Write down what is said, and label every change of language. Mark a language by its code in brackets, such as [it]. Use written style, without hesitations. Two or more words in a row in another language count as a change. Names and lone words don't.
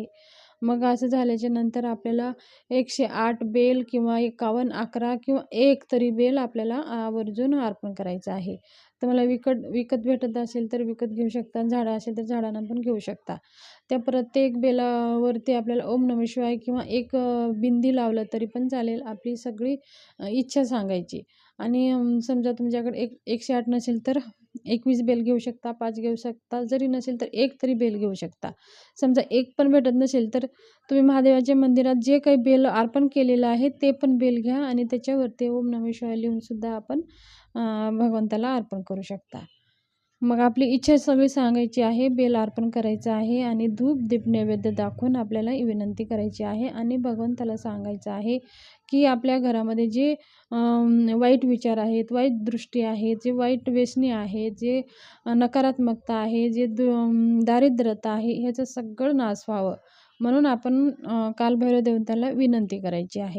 [mr] मग असं झाल्याच्या नंतर आपल्याला 108 बेल किंवा 51, 11 किंवा 1 तरी बेल आपल्याला आवर्जून अर्पण करायचं आहे. तुम्हाला विकत भेटत असेल तर विकत घेऊ शकता, झाडं असेल तर झाडांना पण घेऊ शकता. त्या प्रत्येक बेलावरती आपल्याला [sa] ओम नमः शिवाय [mr] किंवा एक बिंदी लावलं तरी पण चालेल. आपली सगळी इच्छा सांगायची आणि समजा तुमच्याकडे 108 नसेल तर 21 बेल घेऊ शकता, 5 घेऊ शकता, जरी नसेल तर 1 तरी बेल घेऊ शकता. समजा 1 पण भेटत नसेल तर तुम्ही महादेवाच्या मंदिरात जे काही बेल अर्पण केलेलं आहे ते पण बेल घ्या आणि त्याच्यावरती [sa] ओम नमः शिवाय [mr] लिहून सुद्धा आपण भगवंताला अर्पण करू शकता. मग आपली इच्छा सगळी सांगायची आहे, बेल अर्पण करायचं आहे आणि धूप दीप नैवेद्य दाखवून आपल्याला विनंती करायची आहे आणि भगवंताला सांगायचं आहे की आपल्या घरामध्ये जे वाईट विचार आहेत, वाईट दृष्टी आहे, जे वाईट व्यसनी आहे, जे नकारात्मकता आहे, जे दारिद्र्यता आहे, ह्याचं सगळं नाश व्हावं म्हणून आपण कालभैरव देवताला विनंती करायची आहे.